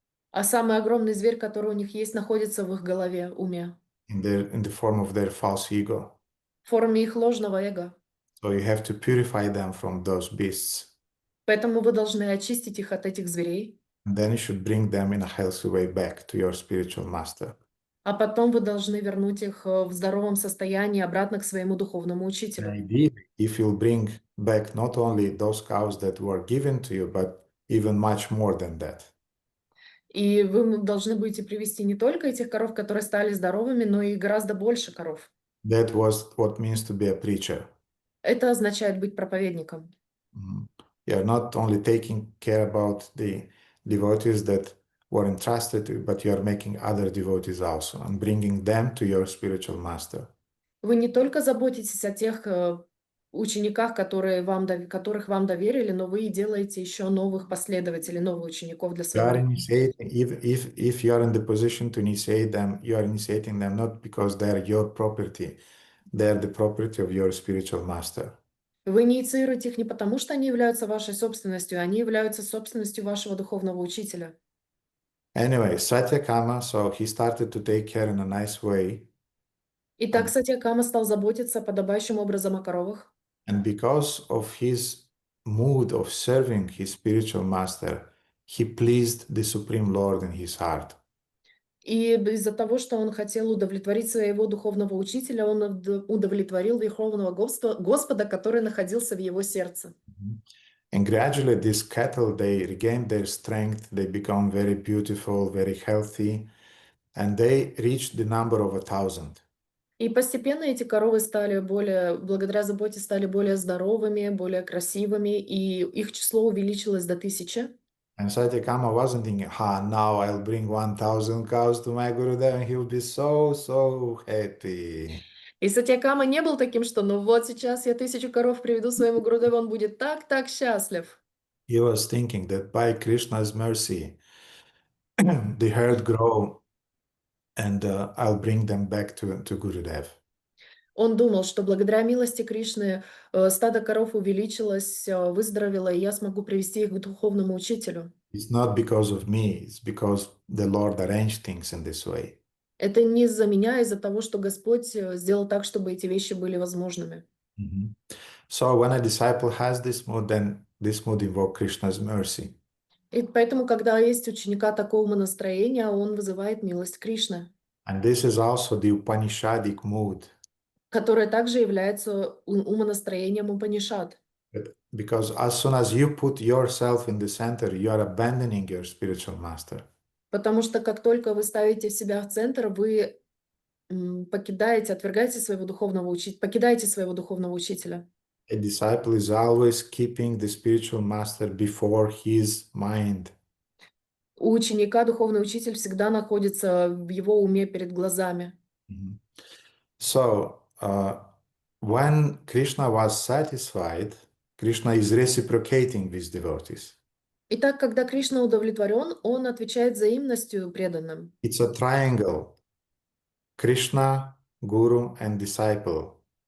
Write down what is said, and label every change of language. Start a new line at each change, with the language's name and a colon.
Russian: А самый огромный зверь, который у них есть, находится в их голове, уме,
English: in the form of their false ego.
Russian: в форме их ложного эго.
English: So you have to purify them from those beasts.
Russian: Поэтому вы должны очистить их от этих зверей,
English: And then you should bring them in a healthy way back to your spiritual master.
Russian: а потом вы должны вернуть их в здоровом состоянии обратно к своему духовному учителю.
English: Ideally, if you'll bring back not only those cows that were given to you, but even much more than that.
Russian: И вы должны будете привести не только этих коров, которые стали здоровыми, но и гораздо больше коров.
English: That was what means to be a preacher.
Russian: Это означает быть проповедником.
English: You are not only taking care about the devotees that were entrusted to you, but you are making other devotees also and bringing them to your spiritual master.
Russian: Вы не только заботитесь о тех учениках, которых вам доверили, но вы и делаете еще новых последователей, новых учеников для
English: You are
Russian: своего.
English: initiating, if you are in the position to initiate them, you are initiating them not because they are your property, they are the property of your spiritual master.
Russian: Вы инициируете их не потому, что они являются вашей собственностью, они являются собственностью вашего духовного учителя.
English: Anyway, Satyakama, so he started to take care in a nice way.
Russian: Итак, Сатьякама стал заботиться подобающим образом о коровах.
English: And because of his mood of serving his spiritual master, he pleased the Supreme Lord in his heart.
Russian: И из-за того, что он хотел удовлетворить своего духовного учителя, он удовлетворил Верховного Господа, который находился в его сердце.
English: And gradually these cattle, they regain their strength, they become very beautiful, very healthy, and they reach the number of 1,000.
Russian: И постепенно эти коровы благодаря заботе стали более здоровыми, более красивыми, и их число увеличилось до 1000.
English: And Satyakama wasn't thinking, now I'll bring 1,000 cows to my Gurudev and he'll be so happy.
Russian: И Сатьякама не был таким, что ну вот сейчас я 1000 коров приведу своему Гурудеву, он будет так счастлив.
English: He was thinking that by Krishna's mercy, the herd grow and I'll bring them back to Gurudev.
Russian: Он думал, что благодаря милости Кришны стадо коров увеличилось, выздоровело, и я смогу привести их к духовному учителю.
English: It's not because of me, it's because the Lord arranged things in this way.
Russian: Это не из-за меня, а из-за того, что Господь сделал так, чтобы эти вещи были возможными.
English: So when a disciple has this mood, then this mood invokes Krishna's mercy.
Russian: И поэтому, когда есть у ученика такого умонастроения, он вызывает милость Кришны,
English: And this is also the Upanishadic mood.
Russian: которое также является умонастроением Упанишад.
English: Because as soon as you put yourself in the center, you are abandoning your spiritual master.
Russian: Потому что как только вы ставите себя в центр, вы отвергаете своего духовного учителя, покидаете своего духовного учителя.
English: A disciple is always keeping the spiritual master before his mind.
Russian: У ученика духовный учитель всегда находится в его уме перед глазами. Mhm.
English: So, when Krishna was satisfied, Krishna is reciprocating with devotees.
Russian: Итак, когда Кришна удовлетворен, он отвечает взаимностью преданным.
English: It's a triangle. Krishna, Guru, and disciple.